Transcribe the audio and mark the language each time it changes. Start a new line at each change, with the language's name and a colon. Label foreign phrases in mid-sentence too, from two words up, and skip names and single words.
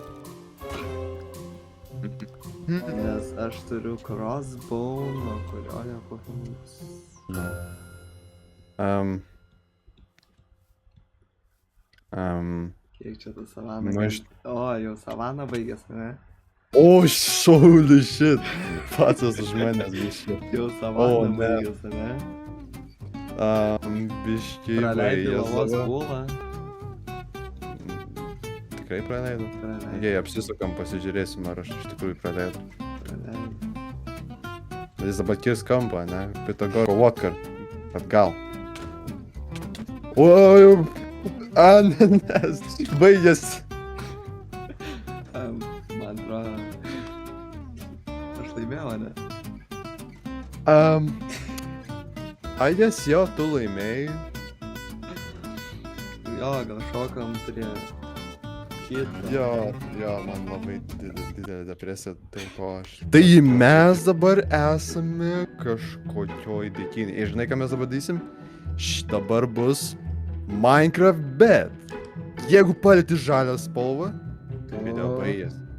Lithuanian: Nes aš turiu crossbow, nuo kurio jo Kufinas... Kiek čia ta savana? Nu, aš- O, jau savana baigėsi, ne? O,
English: holy shit.
Lithuanian: Pats už manęs biški. Jau O, savana ne. baigėsi, ne? Biški Praleidai baigės lavos dabar. pulą. Tikrai praleidau? Jei apsisukam, pasižiūrėsim, ar aš iš tikrųjų praleidau. Bet jis dabar kirs kampą, ne? Pitagoro vodka. Atgal. Oi, ne, baigės. Man atrodo... Aš laimėjau, ne?
English: I guess
Lithuanian: jo, tu laimėjai. Jo, gal šokam prie kito. Jo, man labai didelė depresija, tai ko aš... Tai mes dabar esame kažkokioj dėkinį. Ir žinai, ką mes dabar darysim? Dabar bus Minecraft, bet jeigu palieti žalią spalvą, tai video baigės.